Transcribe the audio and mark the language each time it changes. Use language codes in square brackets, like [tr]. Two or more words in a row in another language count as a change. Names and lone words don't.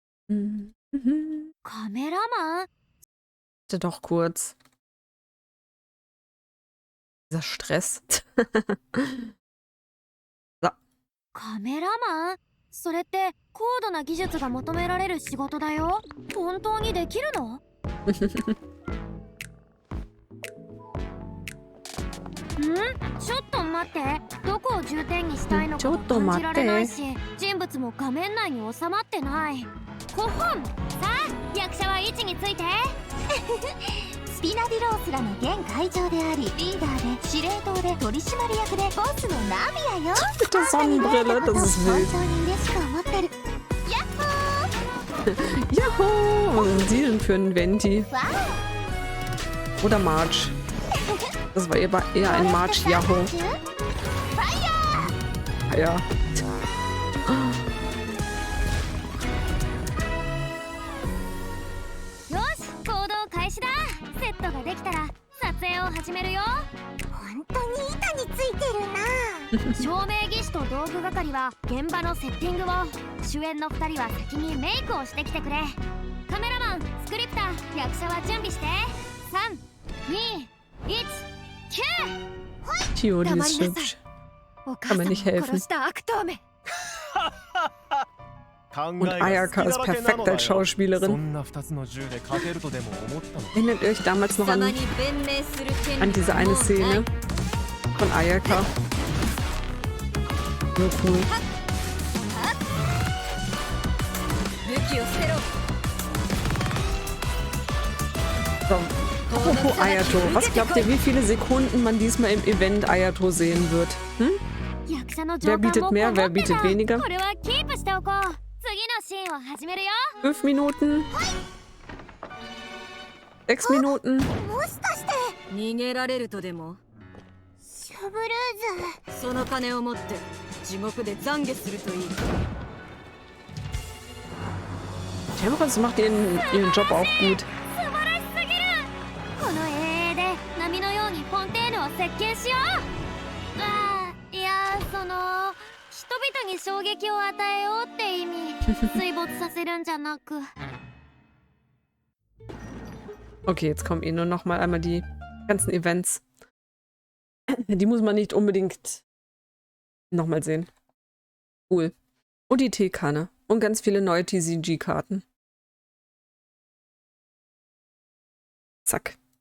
[ja] カメラマン [de] Bitte doch kurz. Dieser Stress. [ja] カメラマンそれって高度な技術が求められる仕事だよ。本当にできるの？ちょっと待って。どこを重点にしたいのかも感じられないし、人物も画面内に収まってない。5本。さあ、役者は位置について。スピナディロースらの現会長であり、リーダーで司令塔で取締役でボスのナビアよ。 [de] Mit der Sonnenbrille, das ist [ja] 本 [de] wild. [ja] 当に嬉しく思ってる。ヤッホー。 [de] Juhu! Was sind Sie denn für ein Venti? Oder March? Das war eher ein March-Jaho. Ja. [ja] よし、行動開始だ。セットができたら撮影を始めるよ。本当に板についてるな。照明技師と道具係は現場のセッティングを、主演の2人は先にメイクをしてきてくれ。カメラマン、スクリプター、役者は準備して。3、2、1、キュー。 [de] Tio, die ist hübsch. [ja] お [de] Kann [ja] 母 [de] mir [ja] さんを [de] nicht helfen. [ja] 殺した悪党め。 [de] Und Ayaka ist perfekt als Schauspielerin. Erinnert ihr euch damals noch an diese eine Szene von Ayaka? So cool. So, apropos Ayato, was glaubt ihr, wie viele Sekunden man diesmal im Event Ayato sehen wird? Hm? Wer bietet mehr, wer bietet weniger? 5 Minuten? 6 Minuten? [ja] もしかして。逃げられるとでも？シャブルーズ。その金を持って地獄で懺悔するといい。 [de] Chevreuse macht ihren Job auch gut. [ja] この絵で波のようにフォンテーヌを設計しよう。いや、その人々に衝撃を与えようって意味。水没させるんじゃなく。 [de] Okay, jetzt kommen nur noch mal einmal die ganzen Events. Die muss man nicht unbedingt nochmal sehen. Cool. Und die Teekanne. Und ganz viele neue TCG-Karten. Zack.